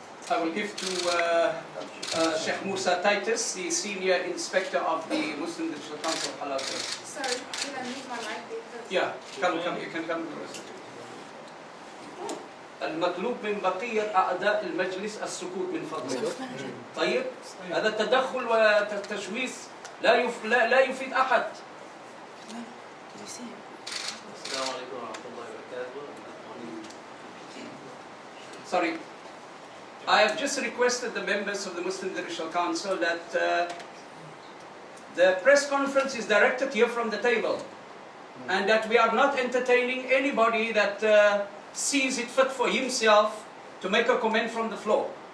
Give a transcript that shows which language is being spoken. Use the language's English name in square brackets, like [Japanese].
[English] I will give to Sheikh Musa Titus, the Senior Inspector of the Muslim Judicial Council of Halal Service. Sorry, can I move my mic there first? Yeah, come, you can come. [Arabic] المطلوب من بقية أعضاء المجلس السكوت من فضلك. طيب، هذا التدخل والتشويش لا يفيد أحد. السلام عليكم ورحمة الله وبركاته. [English] Sorry. I have just requested the members of the Muslim Judicial Council that the press conference is directed here from the table, and that we are not entertaining anybody that sees it fit for himself to make a comment from the floor.